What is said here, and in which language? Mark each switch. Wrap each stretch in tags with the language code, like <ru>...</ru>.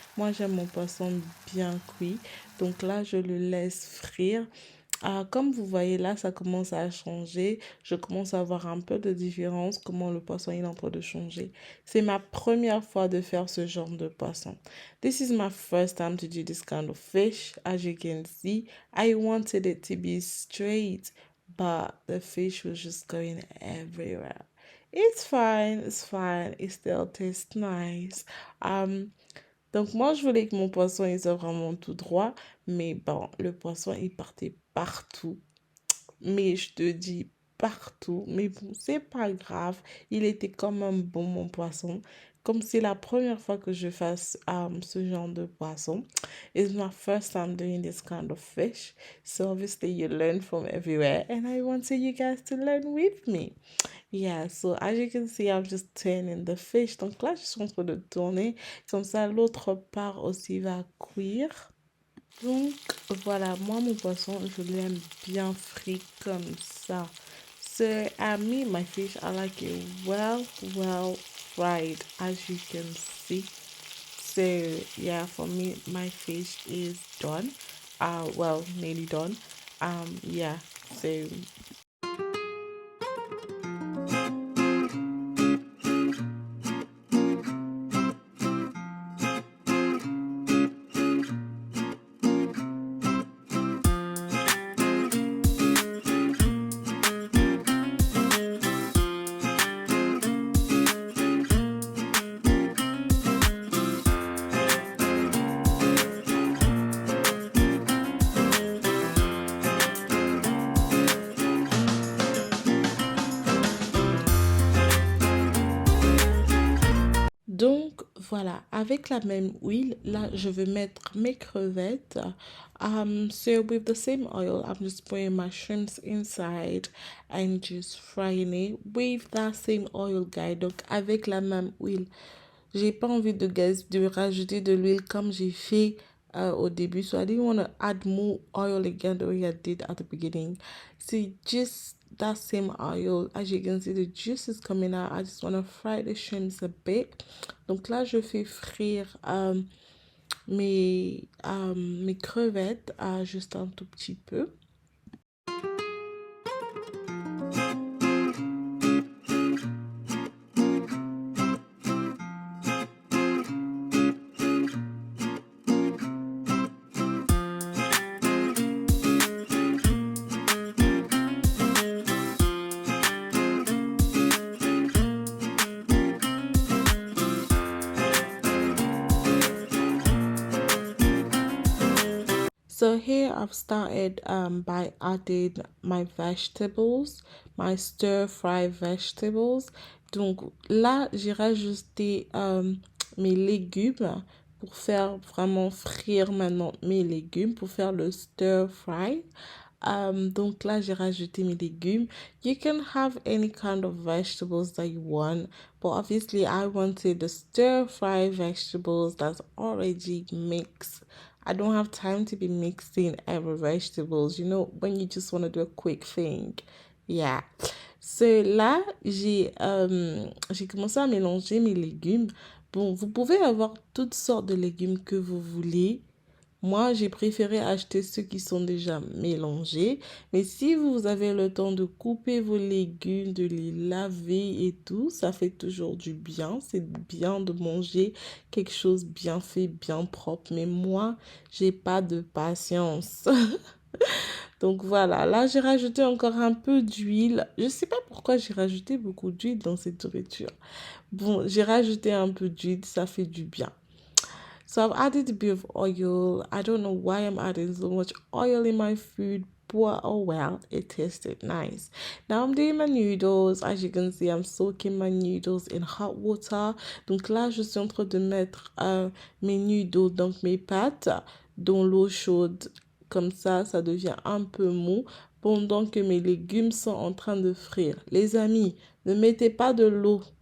<fr>Moi, j'aime mon poisson bien cuit. Donc là, je le laisse frire. Comme vous voyez là, ça commence à changer. Je commence à voir un peu de différence, comment le poisson est en train de changer. C'est ma première fois de faire ce genre de poisson.</fr> <en>This is my first time to do this kind of fish. As you can see, I wanted it to be straight, but the fish was just going everywhere. It's fine, it's fine. It still tastes nice.</en> <fr>Donc moi, je voulais que mon poisson, il soit vraiment tout droit. Mais bon, le poisson, il partait partout. Mais je te dis partout. Mais bon, c'est pas grave. Il était quand même bon, mon poisson. Comme c'est la première fois que je fasse ce genre de poisson.</fr> <en>It's my first time doing this kind of fish. So obviously you learn from everywhere. And I wanted you guys to learn with me. Yeah, so as you can see, I'm just turning the fish.</en> <fr>Donc là, je suis en train de tourner. Comme ça, l'autre part aussi va cuire. Donc voilà, moi mon poisson, je l'aime bien frit comme ça.</fr> <en>So me, my fish, I like it well fried, as you can see. So yeah, for me, my fish is done. Well, nearly done. Yeah. So</en> <fr>Donc voilà, avec la même huile, là je vais mettre mes crevettes.</fr> <en>So with the same oil, I'm just putting my shrimps inside and just frying it with that same oil, guys.</en> <fr>Donc avec la même huile. J'ai pas envie de rajouter de l'huile comme j'ai fait au début.</fr> <en>So I didn't want to add more oil again the way I did at the beginning. See, just that same oil, as you can see, the juice is coming out. I just want to fry the shrimps a bit.</en> <fr>Donc là, je fais frire mes crevettes juste un tout petit peu.</fr> <en>So here I've started by adding my vegetables, my stir fry vegetables.</en> <fr>Donc là, j'ai rajouté mes légumes pour faire vraiment frire maintenant mes légumes, pour faire le stir fry. Donc là, j'ai rajouté mes légumes.</fr> <en>You can have any kind of vegetables that you want, but obviously I wanted the stir fry vegetables that's already mixed. I don't have time to be mixing every vegetables, you know, when you just want to do a quick thing. Yeah.</en> <fr>So là, j'ai commencé à mélanger mes légumes. Bon, vous pouvez avoir toutes sortes de légumes que vous voulez. Moi, j'ai préféré acheter ceux qui sont déjà mélangés. Mais si vous avez le temps de couper vos légumes, de les laver et tout, ça fait toujours du bien. C'est bien de manger quelque chose bien fait, bien propre. Mais moi, j'ai pas de patience. Donc voilà, là j'ai rajouté encore un peu d'huile. Je sais pas pourquoi j'ai rajouté beaucoup d'huile dans cette nourriture. Bon, j'ai rajouté un peu d'huile, ça fait du bien. So I've added a bit of oil. I don't know why I'm adding so much oil in my food, but oh well, it tasted nice.</fr> <en>Now I'm doing my noodles. As you can see, I'm soaking my noodles in hot water.</en> <fr>Donc là, je suis en train de mettre mes noodles, donc mes pâtes, dans l'eau chaude. Comme ça devient un peu mou pendant que mes légumes sont en train de frire. Les amis, ne mettez pas de l'eau.</fr>